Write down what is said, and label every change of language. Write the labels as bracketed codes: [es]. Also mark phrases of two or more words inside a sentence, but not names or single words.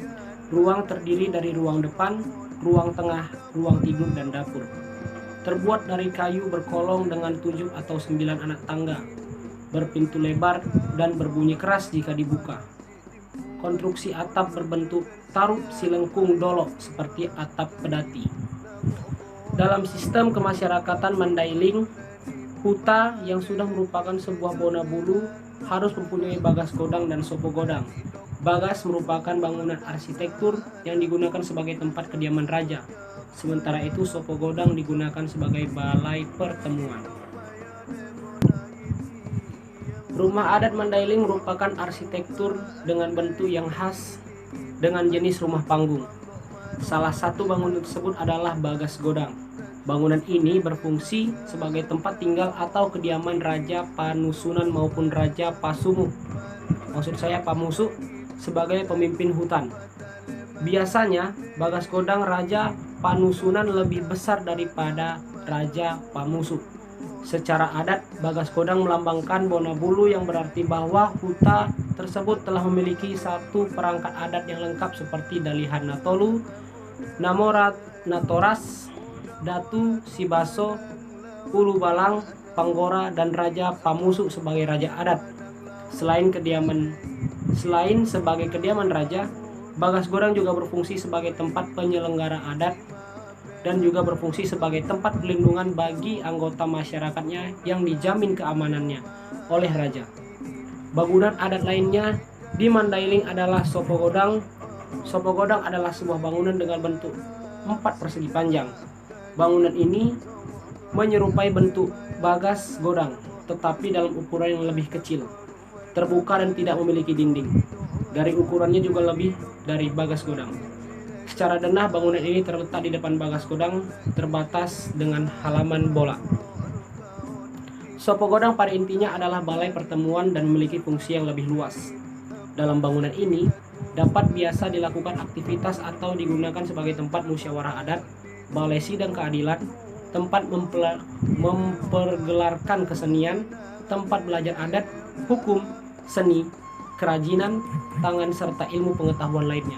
[id] Ruang terdiri dari ruang depan, ruang tengah, ruang tidur, dan dapur. Terbuat dari kayu berkolong dengan 7 atau 9 anak tangga, berpintu lebar dan berbunyi keras jika dibuka. Konstruksi atap berbentuk tarup silengkung dolok seperti atap pedati. Dalam sistem kemasyarakatan Mandailing, huta yang sudah merupakan sebuah bona bulu harus mempunyai bagas godang dan sopo godang. Bagas merupakan bangunan arsitektur yang digunakan sebagai tempat kediaman raja. Sementara itu sopo godang digunakan sebagai balai pertemuan. Rumah adat Mandailing merupakan arsitektur dengan bentuk yang khas dengan jenis rumah panggung. Salah satu bangunan tersebut adalah bagas godang. Bangunan ini berfungsi sebagai tempat tinggal atau kediaman Raja Panusunan maupun Raja Pasumu. Maksud saya Pamusu sebagai pemimpin hutan. Biasanya bagas godang Raja Panusunan lebih besar daripada Raja Pamusu. Secara adat, bagas godang melambangkan bona bulu yang berarti bahwa huta tersebut telah memiliki satu perangkat adat yang lengkap seperti Dalihan Natolu, Namorat Natoras, Datu Sibaso, Ulu Balang, Panggora, dan Raja Pamusu sebagai raja adat. Selain sebagai kediaman raja, bagas godang juga berfungsi sebagai tempat penyelenggara adat dan juga berfungsi sebagai tempat perlindungan bagi anggota masyarakatnya yang dijamin keamanannya oleh raja. Bangunan adat lainnya di Mandailing adalah sopo godang. Sopo godang adalah sebuah bangunan dengan bentuk 4 persegi panjang. Bangunan ini menyerupai bentuk bagas godang, tetapi dalam ukuran yang lebih kecil, terbuka dan tidak memiliki dinding. Dari ukurannya juga lebih dari bagas godang. Secara denah, bangunan ini terletak di depan bagas godang, terbatas dengan halaman bola. Sopo godang pada intinya adalah balai pertemuan dan memiliki fungsi yang lebih luas. Dalam bangunan ini dapat biasa dilakukan aktivitas atau digunakan sebagai tempat musyawarah adat, balai sidang keadilan, tempat mempergelarkan kesenian, tempat belajar adat, hukum, seni, kerajinan, tangan, serta ilmu pengetahuan lainnya.